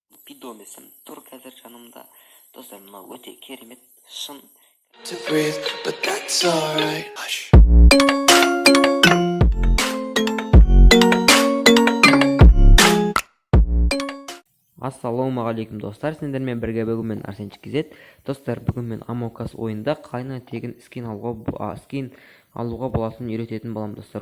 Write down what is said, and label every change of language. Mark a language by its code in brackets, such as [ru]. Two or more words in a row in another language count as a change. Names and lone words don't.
[kk] Пидомесім тұр қазір жанымда. Достар, мынау өте керемет, шын. [en] To breathe, but that's alright. Hush. [kk] Ассалаумағалейкум достар, сендермен бірге бүгін мен Арсенчик KZ. Достар, бүгін мен Among Us ойында қалайынан тегін скин алуға болатынын үйрететін боламын достар.